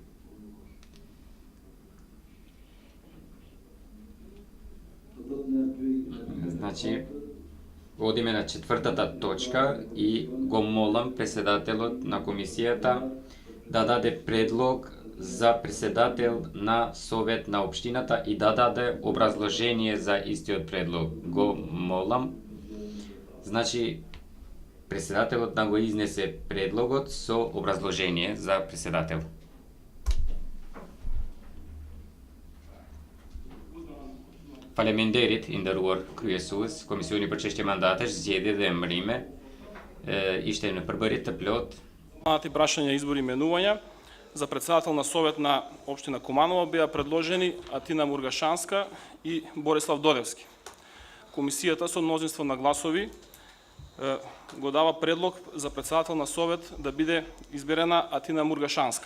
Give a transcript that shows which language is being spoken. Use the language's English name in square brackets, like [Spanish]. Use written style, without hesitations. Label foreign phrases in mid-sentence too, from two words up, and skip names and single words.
[Macedonian] Значи, одиме на четвртата точка и го молам председателот на комисијата да даде предлог за председател на Совет на општината и да даде образложение за истиот предлог. Го молам. Значи, председателот да го изнесе предлогот со образложение за председател. [Albanian] Parlamenterit ndëruar kryesues, Komisioni për Çështje Mandatash zgjedhje dhe emërime ishte në përbërje të plot. [Macedonian] Прашања, избори и именувања за председател на Совет на општина Куманово беа предложени Атина Мургашанска и Борислав Додевски. Комисијата со мнозинство на гласови го дава предлог за председател на Совет да биде изберена Атина Мургашанска.